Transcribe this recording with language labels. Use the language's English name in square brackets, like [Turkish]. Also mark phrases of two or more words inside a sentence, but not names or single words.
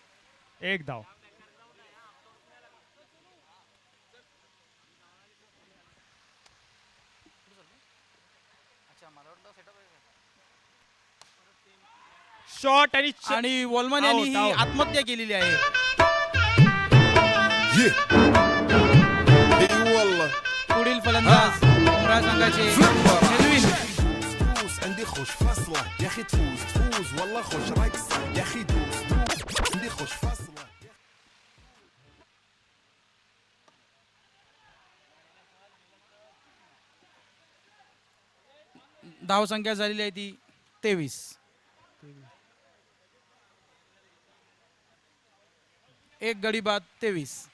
[Marathi] 1 धाव. शॉट आणि आणि वॉलमन यांनी ही [English] out. [Marathi] आत्महत्या केलेली आहे. पुढील फलंदाज उमरा संघाचे मेलविन. [Arabic] عندي خوش فصلة يا اخي تفوز تفوز والله خوش رقصة يا اخي دوس دوس عندي خوش فصلة. [Marathi] धाव संख्या झालेली आहे ती 23. एक गडी बाद 23.